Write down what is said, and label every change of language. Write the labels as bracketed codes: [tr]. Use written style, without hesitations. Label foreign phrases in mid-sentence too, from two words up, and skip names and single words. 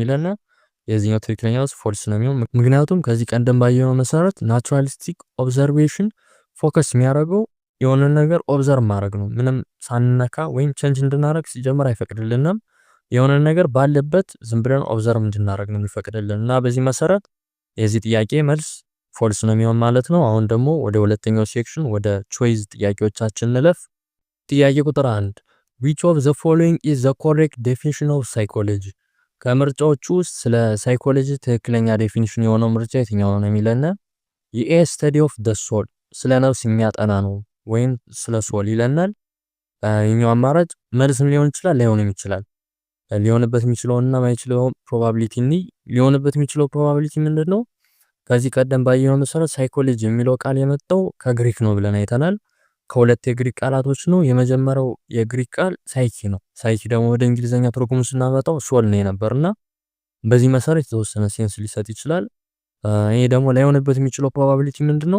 [am] የሚለን። የዚህኛው ትክክለኛ መልስ ፎልስ ነው የሚሆን። ምክንያቱም ከዚህ ቀደም ባየነው መሰረት [en] naturalistic observation [am] ፎከስ የሚያደርገው የሆነ ነገር ኦብዘርቭ ማድረግ ነው። ምንም ሳንነካ ወይም ቼንጅ እንድናደርግ ሲጀምር አይፈቅድልንም። የሆነ ነገር ባለበት ዝም ብለን ኦብዘርቭ እንድናደርግ ነው የሚፈቅድልን እና በዚህ መሰረት የዚህ ጥያቄ መልስ ፎልስ ነው የሚሆን ማለት ነው። አሁን ደግሞ ወደ ሁለተኛው ሴክሽን ወደ ቾይዝ ጥያቄዎቻችን እንለፍ። ጥያቄ ቁጥር 1 [en] which of the following is the correct definition of psychology? [am] ከምርጫዎቹ ውስጥ ስለ ሳይኮሎጂ ትክክለኛ ዴፊኒሽን የሆነው ምርጫ የትኛው ነው የሚለን? የኤ [en] study of the soul [am] ስለ ነፍስ የሚያጠና ነው ወይም ስለ ሶል ይለናል። ይሄኛው አማራጭ መልስም ሊሆን ይችላል ላይሆንም ይችላል። ሊሆንበት የሚችለውና ማይችለው ፕሮባቢሊቲ ሊሆንበት የሚችለው ፕሮባቢሊቲ ምንድነው? ከዚህ ቀደም ባየነው መሰረት ሳይኮሎጂ የሚለው ቃል የመጣው ከግሪክ ነው ብለን አይተናል። ከሁለት የግሪክ ቃላቶች ነው። የመጀመሪያው የግሪክ ቃል ሳይኪ ነው። ሳይኪ ደግሞ ወደ እንግሊዘኛ ትርጉሙ ስናመጣው ሶል ነው የነበርና በዚህ መሰረት የተወሰነ ሴንስ ሊሰጥ ይችላል። ይሄ ደግሞ ላይሆንበት የሚችለው ፕሮባቢሊቲ ምንድነው?